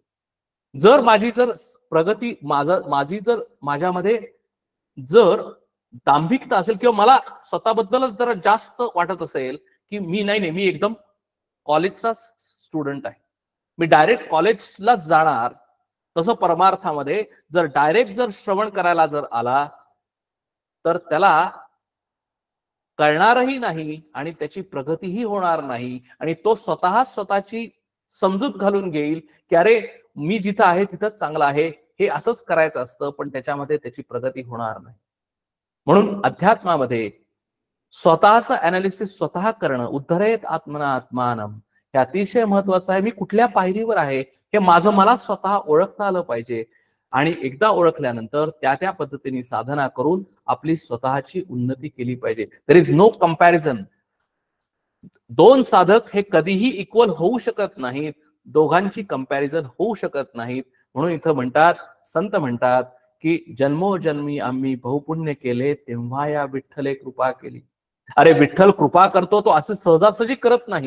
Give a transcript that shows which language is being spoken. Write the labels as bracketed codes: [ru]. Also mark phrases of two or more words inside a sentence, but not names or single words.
[mr] जर माझी प्रगती माझ्यामध्ये जर दांभिकता असेल किंवा मला स्वतःबद्दलच जरा जास्त वाटत असेल की मी एकदम कॉलेजचा स्टुडंट आहे, मी डायरेक्ट कॉलेजलाच जाणार, तसं परमार्थामध्ये जर डायरेक्ट श्रवण करायला आला तर त्याला कळणारही नाही आणि त्याची प्रगतीही होणार नाही. आणि तो स्वतःची समजूत घालून घेईल की अरे मी जिथं आहे तिथंच चांगलं आहे, हे असंच करायचं असतं, पण त्याच्यामध्ये त्याची प्रगती होणार नाही. म्हणून अध्यात्मामध्ये स्वतःचं अनालिसिस स्वतः करणं, [sa] उद्धरेत आत्मना आत्मानम, [mr] हे अतिशय महत्वाचं आहे. मी कुठल्या पायरीवर आहे हे मला स्वतः ओळखता आलं पाहिजे. आणि एकदा ओळखल्यानंतर त्या पद्धतीने साधना करून आपली स्वतःची उन्नती केली पाहिजे. [en] There is no comparison. [mr] दोन साधक हे कधीही इक्वल होऊ शकत नाहीत, दोघांची कंपॅरिझन होऊ शकत नाहीत. म्हणून इथं म्हणतात, संत म्हणतात की जन्मोजन्मी आम्ही बहुपुण्य केले, तेव्हा या विठ्ठले कृपा केली. अरे विठ्ठल कृपा करतो तो असं सहजासहजी करत नाही.